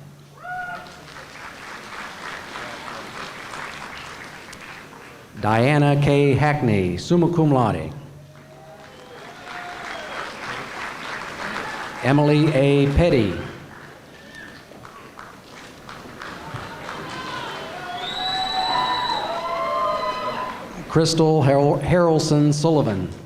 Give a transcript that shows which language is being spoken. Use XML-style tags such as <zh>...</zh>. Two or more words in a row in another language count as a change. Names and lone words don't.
<en>Diana K.</en> <la>Hackney, summa cum laude.</la> <en>Emily A. Petty. Crystal Harrelson Sullivan.</en>